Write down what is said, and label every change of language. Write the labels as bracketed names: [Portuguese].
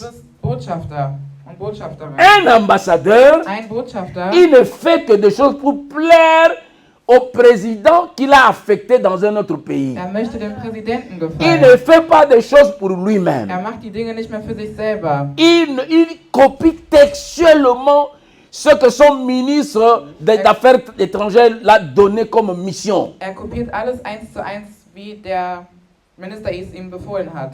[German] bist Botschafter und Botschafterin. [French] Un ambassadeur, [German] Ein Botschafter, [French] il ne fait que des choses pour plaire au président qui l'a affecté dans un autre pays. [German] möchte dem Präsidenten [French] Il [German] gefallen. [French] ne fait pas des choses pour lui-même. [German] Macht die Dinge nicht mehr für sich selber. [French] Il copie textuellement ce que son ministre des Affaires étrangères l'a donné comme mission. [German] Kopiert alles 1:1, wie der Minister es ihm befohlen hat.